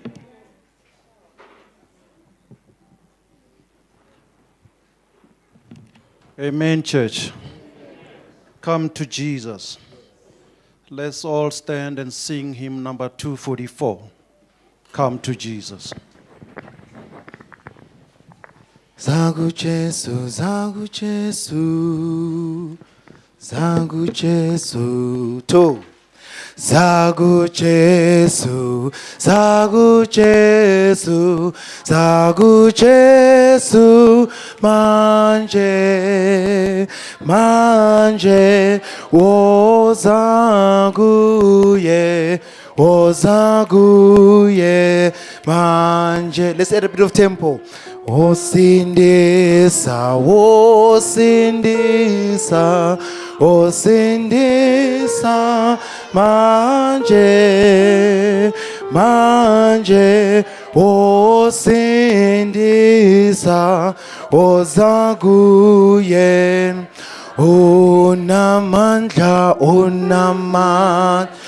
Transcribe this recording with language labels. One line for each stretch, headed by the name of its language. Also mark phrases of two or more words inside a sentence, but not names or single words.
English: Amen, church. Come to Jesus. Let's all stand and sing hymn number 244. Come to Jesus.
Zulu: Zangu Jesu, zangu Jesu, zangu Jesu, to. Zangu Jesu, zangu Jesu, zangu Jesu, manje, manje, wo zangu ye, manje.
English: Let's add a bit of tempo.
Zulu: Osindisa, osindisa, osindisa, manje, manje, osindisa, ozaguye, unamandla, unamandla,